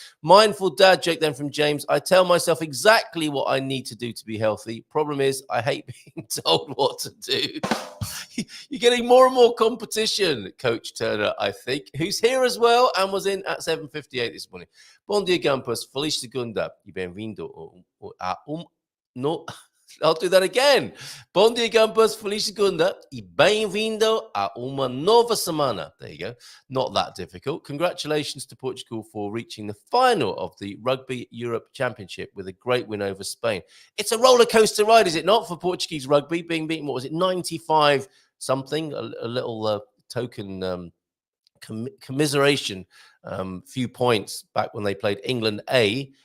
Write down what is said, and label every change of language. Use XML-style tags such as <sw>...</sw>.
<en>Mindful dad joke then from James. I tell myself exactly what I need to do to be healthy. Problem is, I hate being told what to do. You're getting more and more competition, Coach Turner, I think, who's here as well and was in at 7:58 this morning.</en> <pt>Bom dia, Campus. Feliz segunda e bem-vindo a no.</pt> <en>I'll do that again.</en> <pt>Bom dia, Campus. Feliz segunda e bem-vindo a uma nova semana.</pt> <en>There you go. Not that difficult. Congratulations to Portugal for reaching the final of the Rugby Europe Championship with a great win over Spain. It's a roller coaster ride, is it not, for Portuguese rugby being beaten? What was it, 95 something? A little token commiseration, few points back when they played England A.</en>